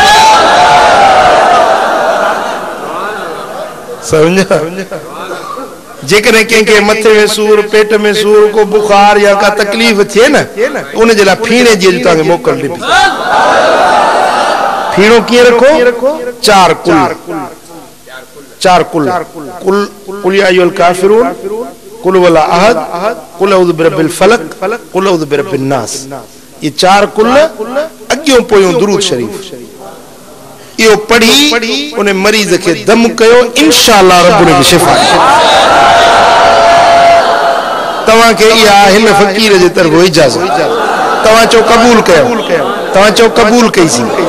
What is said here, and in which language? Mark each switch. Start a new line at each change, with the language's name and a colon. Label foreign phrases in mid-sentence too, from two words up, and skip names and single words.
Sindhi: समझा? जेकॾहिं कंहिंखे मथे में सूर, पेट में सूर, को बुखार या का तकलीफ़ थिए न, उन जे लाइ फीणे जी तव्हांखे मोकल ॾिबी। फीणो कीअं रखो?
Arabic: चार قل قل يا أيها الكافرون، قل ولا أحد، قل أعوذ برب الفلق، قل أعوذ برب الناس.
Sindhi: ये चार कुल अॻियों पोयों दुरूद शरीफ इहो पढ़ी उन मरीज़ खे दम कयो, इंशाअल्लाह रब उनखे शिफ़ा तव्हांखे इहा हिन फ़क़ीर जे तरफ़ो इजाज़त। तव्हां चओ क़बूल कयो, तव्हां चओ क़बूल कईसीं।